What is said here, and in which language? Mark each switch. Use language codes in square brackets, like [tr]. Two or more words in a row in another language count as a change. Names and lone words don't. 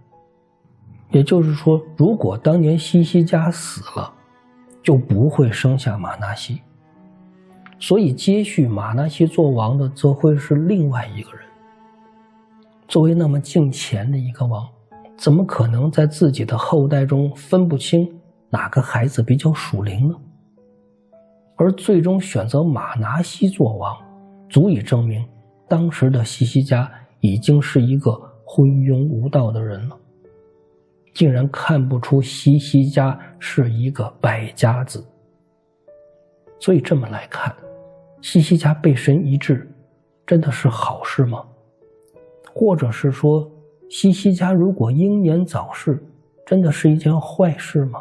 [zh] 也就是說，如果當年西西家死了，就不會生下馬拿西。所以接續馬拿西做王的則會是另外一個人。作為那麼敬虔的一個王，怎麼可能在自己的後代中分不清哪個孩子比較屬靈呢？而最終選擇馬拿西做王，足以證明當時的西西家已經是一個昏庸無道的人了，竟然看不出西西家是一個敗家子。所以这麼來看，西西家被神醫治真的是好事嗎？或者是說，西西家如果英年早逝，真的是一件壞事嗎？